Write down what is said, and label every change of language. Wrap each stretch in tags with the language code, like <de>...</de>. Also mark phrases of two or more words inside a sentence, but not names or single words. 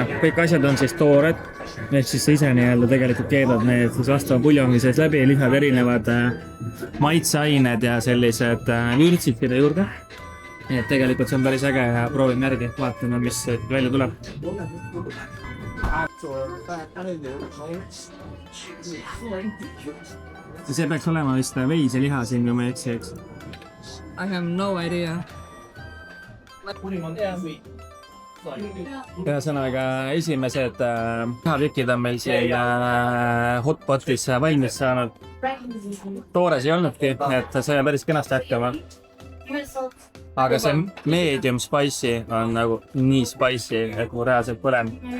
<et>Kõik asjad on siis toored, et siis sa ise nii-öelda tegelikult keedad need siis vastava puljongi sees läbi ja lisad erinevad maitseained ja sellised vürtsid sinna juurde. Et tegelikult see on päris äge ja proovime järgi, vaatame, mis välja tuleb. See peaks olema vist veiseliha siin, kui ma ei eksi, eks?</et> <en>I have no idea.</en> <et>Ühesõnaga, esimesed lihatükid on meil siin hotpotis valmis saanud. Toores ei olnudki, et see on päris kenasti hakkama. Aga see</et> <en>medium spicy</en> <et>on nagu nii spicy, et mu reaalselt põlem.</et>